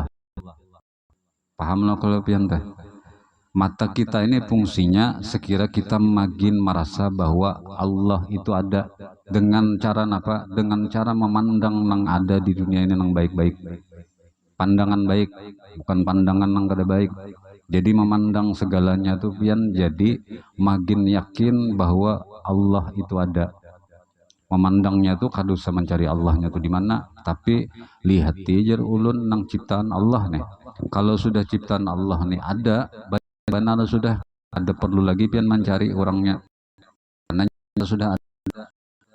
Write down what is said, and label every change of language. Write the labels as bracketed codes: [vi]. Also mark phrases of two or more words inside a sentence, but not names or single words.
[bjn] Pahamlah kalau pian teh. Mata kita ini fungsinya sekira kita makin merasa bahwa Allah itu ada, dengan cara apa? [id] Dengan cara memandang yang ada di dunia ini yang baik-baik. [bjn] Pandangan baik, bukan pandangan yang kada baik. Jadi memandang segalanya tuh pian jadi makin yakin bahwa Allah itu ada. Memandangnya tuh kada usah mencari Allahnya tuh di mana, tapi lihat aja ulun nang ciptaan Allah nih. Kalau sudah ciptaan Allah nih ada, benar sudah ada perlu lagi pian mencari orangnya, karena sudah ada.